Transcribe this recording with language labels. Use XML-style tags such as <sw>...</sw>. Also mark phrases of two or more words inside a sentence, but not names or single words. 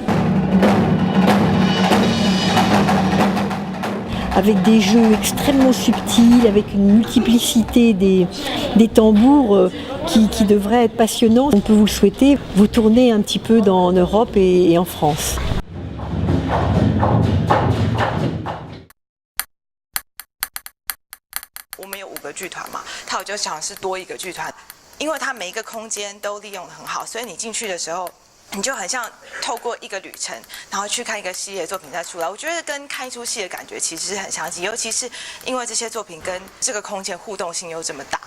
<fr>Avec des jeux extrêmement subtils, avec une multiplicité des tambours qui devraient être passionnants. On peut vous le souhaiter, vous tournez un petit peu en Europe et en France.</fr> <zh>我们有5个剧团嘛，我就想是多一个剧团，因为它每一个空间都利用得很好，所以你进去的时候。你就很像透过一个旅程，然后去看一个系列作品再出来。我觉得跟看一出戏的感觉其实是很相近，尤其是因为这些作品跟这个空间互动性又这么大。</zh>